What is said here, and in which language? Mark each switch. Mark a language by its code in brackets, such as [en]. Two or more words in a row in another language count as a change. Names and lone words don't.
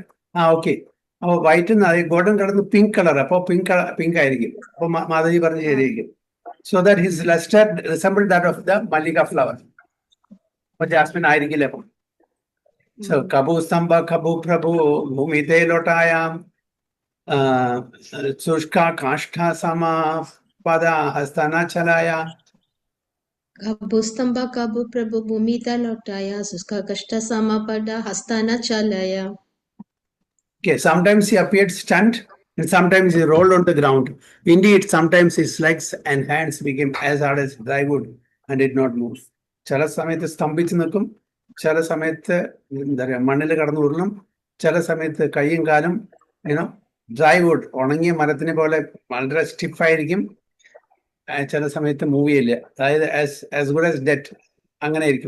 [ml] ഓക്കെ, അപ്പൊ [en] white golden colour pink colour, [ml] അപ്പൊ പിങ്ക് ആയിരിക്കും. അപ്പൊ മാധവി പറഞ്ഞ് ശരിയായിരിക്കും. [en] so that his lustre resembled that of the mallika flower. [ml] അപ്പൊ ജാസ്മിൻ ആയിരിക്കില്ല. അപ്പം സോ [bn] কভু স্তম্ভ কভু প্রভু ভূমিতে লোটায় শুষ্ক কাষ্ঠ সম পদ হস্ত না চলায়. কভু স্তম্ভ কভু প্রভু ভূমিতে লোটায় শুষ্ক কাষ্ঠ সম পদ হস্ত না চলায়. [en] Okay, sometimes he appeared stunned and sometimes he rolled on the ground. Indeed, sometimes his legs and hands became as hard as dry wood and did not move. [ml] ചില സമയത്ത് സ്തംഭിച്ചു നിൽക്കും, ചില സമയത്ത് എന്താ പറയുക മണ്ണിൽ കടന്നു ഉരുളും, ചില സമയത്ത് കൈയും കാലും [en] dry wood [ml] ഉണങ്ങിയ മരത്തിനെ പോലെ വളരെ സ്റ്റിഫായിരിക്കും, ചില സമയത്ത് മൂവ് ചെയ്യില്ല, അതായത് [en] as good as dead [ml] അങ്ങനെ ആയിരിക്കും.